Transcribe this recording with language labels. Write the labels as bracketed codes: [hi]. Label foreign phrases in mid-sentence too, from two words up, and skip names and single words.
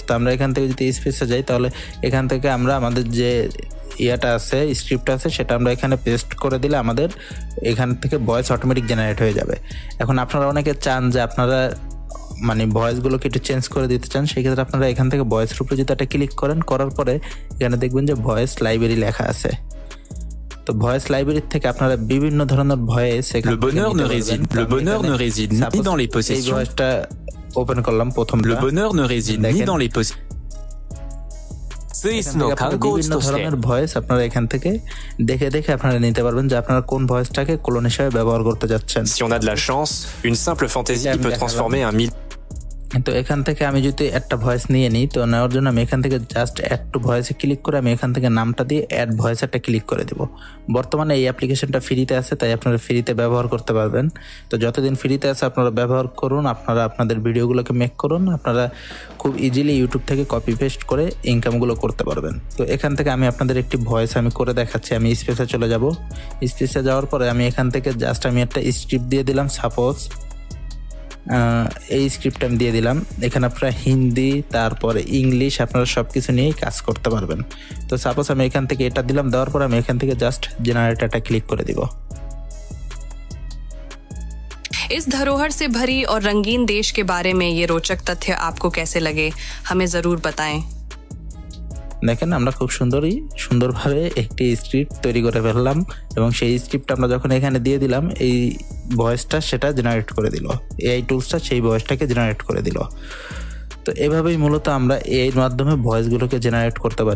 [bn] তো আমরা এখান থেকে যদি স্পিচে যাই তাহলে এখান থেকে আমরা আমাদের যে ইয়াটা আছে, স্ক্রিপ্ট আছে, সেটা আমরা এখানে পেস্ট করে দিলে আমাদের এখান থেকে [en] voice automatic generate [bn] হয়ে যাবে। এখন আপনারা অনেকে চান যে আপনারা মানে ভয়েসগুলোকে একটু চেঞ্জ করে দিতে চান, সেই ক্ষেত্রে আপনারা এখান থেকে ভয়েসের উপরে যদি একটা ক্লিক করেন, করার পরে এখানে দেখবেন যে [en] voice library [bn] লেখা আছে। তো [en] voice library [bn] থেকে আপনারা বিভিন্ন ধরনের ভয়েস [fr] Le bonheur ne réside ni dans les possessions. [bn] এই ভয়েসটা ওপেন করলাম প্রথমটা। [fr] Le bonheur ne réside ni dans les possessions. [bn] বিভিন্ন ধরনের ভয়েস আপনারা এখান থেকে দেখে আপনারা নিতে পারবেন যে আপনারা কোন ভয়েসটাকে ক্লোন হিসেবে ব্যবহার করতে যাচ্ছেন। [fr] Si on a de la chance, une simple fantaisie peut transformer un mythe. [bn] তো এখান থেকে আমি যদি একটা ভয়েস নিয়ে নিই, তো নেওয়ার জন্য আমি এখান থেকে [en] just add to voice [bn] ক্লিক করে আমি এখান থেকে নামটা দিয়ে [en] add voice [bn] একটা ক্লিক করে দেব। বর্তমানে এই অ্যাপ্লিকেশনটা ফ্রিতে আছে, তাই আপনারা ফ্রিতে ব্যবহার করতে পারবেন। তো যতদিন ফ্রিতে আছে আপনারা ব্যবহার করুন, আপনারা আপনাদের ভিডিওগুলোকে মেক করুন, আপনারা খুব ইজিলি ইউটিউব থেকে [en] copy paste [bn] করে ইনকামগুলো করতে পারবেন। তো এখান থেকে আমি আপনাদের একটি ভয়েস আমি করে দেখাচ্ছি। আমি স্পেসে চলে যাব। স্পেসে যাওয়ার পরে আমি এখান থেকে জাস্ট আমি একটা স্ক্রিপ্ট দিয়ে দিলাম। সাপোজ এই স্ক্রিপ্ট আমি দিয়ে দিলাম। এখানে আপনারা হিন্দি তারপরে ইংলিশ আপনারা সব কিছু নিয়েই কাজ করতে পারবেন। তো সাপোজ আমি এখান থেকে এটা দিলাম, দেওয়ার পর আমি এখান থেকে [en] just generator [bn] ক্লিক করে দিব। [hi] इस धरोहर से भरी और रंगीन देश के बारे में ये रोचक तथ्य आपको कैसे लगे, हमें जरूर बताएं। [bn] দেখেন আমরা খুব সুন্দরভাবে একটি স্ক্রিপ্ট তৈরি করে ফেললাম এবং সেই স্ক্রিপ্ট আমরা যখন এখানে দিয়ে দিলাম, এই ভয়েসটা সেটা জেনারেট করে দিল। এআই টুলসটা সেই ভয়েসটাকে জেনারেট করে দিল। তো এভাবেই মূলত আমরা এআইর মাধ্যমে ভয়েসগুলোকে জেনারেট করতে পারি।